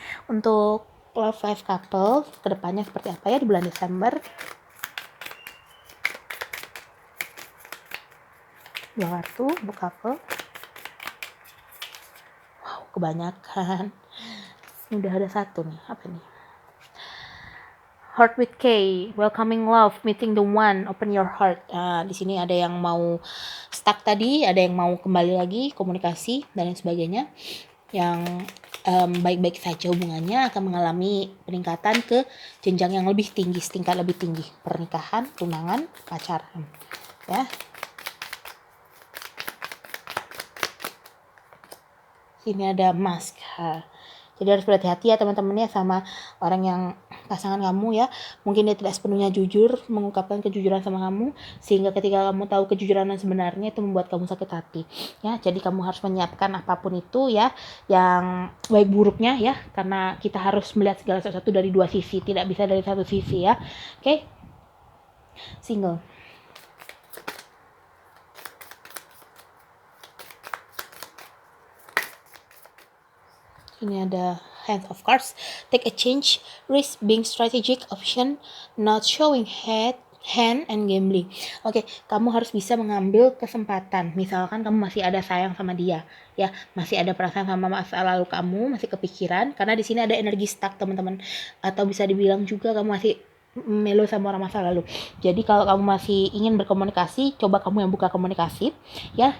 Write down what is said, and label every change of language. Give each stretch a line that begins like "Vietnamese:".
Indonesian: Untuk love life couple kedepannya seperti apa ya di bulan Desember. Dua kartu buat couple. Wow, kebanyakan. Ini udah ada satu nih, apa nih?
English: Heart with K, welcoming love, meeting the one, open your heart.
Indonesian: Di sini ada yang mau stuck tadi, ada yang mau kembali lagi komunikasi dan lain sebagainya. Yang baik-baik saja hubungannya akan mengalami peningkatan ke jenjang yang lebih tinggi, setingkat lebih tinggi, pernikahan, tunangan, pacaran ya. Sini ada mask. Jadi harus berhati-hati ya teman-teman ya sama orang yang pasangan kamu ya. Mungkin dia tidak sepenuhnya jujur mengungkapkan kejujuran sama kamu, sehingga ketika kamu tahu kejujuran yang sebenarnya itu membuat kamu sakit hati ya. Jadi kamu harus menyiapkan apapun itu ya, yang baik buruknya ya, karena kita harus melihat segala sesuatu dari dua sisi, tidak bisa dari satu sisi ya. Oke. Single. Ini ada
English: Hands of Cards, take a change, risk being strategic, option, not showing hand and gambling.
Indonesian: Oke, kamu harus bisa mengambil kesempatan. Misalkan kamu masih ada sayang sama dia, ya, masih ada perasaan sama masa lalu kamu, masih kepikiran, karena di sini ada energi stuck, teman-teman. Atau bisa dibilang juga kamu masih melo sama orang masa lalu. Jadi kalau kamu masih ingin berkomunikasi, coba kamu yang buka komunikasi, ya.